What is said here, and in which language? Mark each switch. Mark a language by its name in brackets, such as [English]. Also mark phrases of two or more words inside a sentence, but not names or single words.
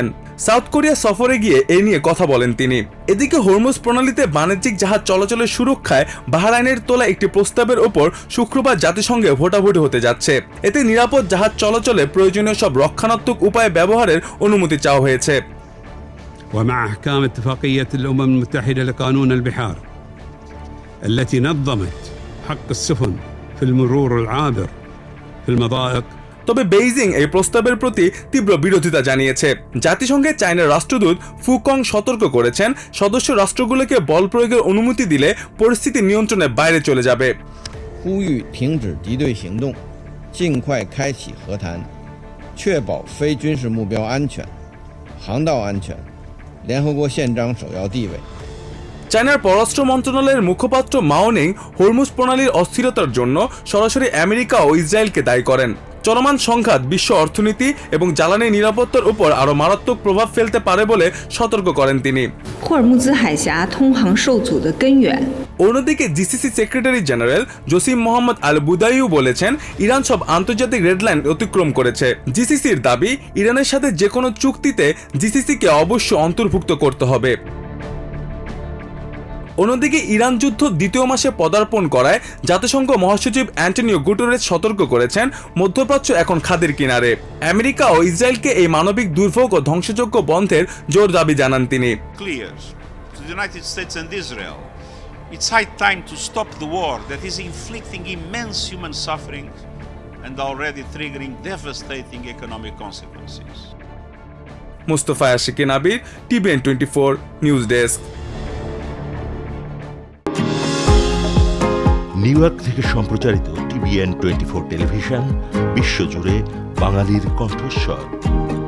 [Bangla] সাউথ কোরিয়া সফরে গিয়ে এ নিয়ে কথা বলেন তিনি। এদিকে হরমুজ প্রণালীতে বাণিজ্যিক জাহাজ চলাচলের সুরক্ষায় বাহরাইনের তোলা একটি প্রস্তাবের ওপর শুক্রবার জাতিসংঘে ভোটাভুটি হতে যাচ্ছে। এতে নিরাপদ জাহাজ চলাচলে প্রয়োজনীয় সব রক্ষণাত্মক উপায় ব্যবহারের অনুমতি চাওয়া হয়েছে। [Arabic] ومع أحكام اتفاقية الأمم المتحدة لقانون البحار التي نظمت حق السفن في المرور العابر في المضائق। [Bangla] তবে বেইজিং এই প্রস্তাবের প্রতি তীব্র বিরোধিতা জানিয়েছে। জাতিসংঘে চায়নার রাষ্ট্রদূত ফুকং সতর্ক করেছেন, সদস্য রাষ্ট্রগুলোকে বল প্রয়োগের অনুমতি দিলে পরিস্থিতি নিয়ন্ত্রণের বাইরে চলে যাবে। [Chinese] 呼吁停止敌对行动，尽快开启和谈，确保非军事目标安全、航道安全，联合国宪章首要地位。 [Bangla] চায়নার পররাষ্ট্র মন্ত্রণালয়ের মুখপাত্র মাওনিং হরমুজ প্রণালীর অস্থিরতার জন্য সরাসরি আমেরিকা ও ইসরায়েলকে দায়ী করেন। চলমান সংঘাত বিশ্ব অর্থনীতি এবং জ্বালানি নিরাপত্তার উপর আরও মারাত্মক প্রভাব ফেলতে পারে বলে সতর্ক করেন তিনি। [Chinese] 霍尔木兹海峡通航受阻的根源。 [Bangla] অন্যদিকে GCC [English] secretary general [Bangla] জসিম মোহাম্মদ আল বুদাইউ বলেছেন, ইরান সব আন্তর্জাতিক রেডলাইন অতিক্রম করেছে। GCCর দাবি, ইরানের সাথে যে কোনো চুক্তিতে GCCকে অবশ্যই অন্তর্ভুক্ত করতে হবে। অন্যদিকে ইরান যুদ্ধ দ্বিতীয় মাসে পদার্পণ করায় জাতিসংঘ মহাসচিব অ্যান্টোনিও গুটেরেস সতর্ক করেছেন, মধ্যপ্রাচ্য এখন খাদের কিনারে। আমেরিকা ও ইসরায়েলকে এই মানবিক দুর্ভোগ ও ধ্বংসযজ্ঞ বন্ধের জোর দাবি জানান তিনি। [English] It's high time to stop the war that is inflicting immense human suffering and already triggering devastating economic consequences. [Bangla] মুস্তফা আশিক নাবির, TVN 24 [English] news desk. [Bangla] নিউ ইয়র্ক থেকে সম্প্রচারিত TVN 24 টেলিভিশন বিশ্বজুড়ে বাঙালির কণ্ঠস্বর।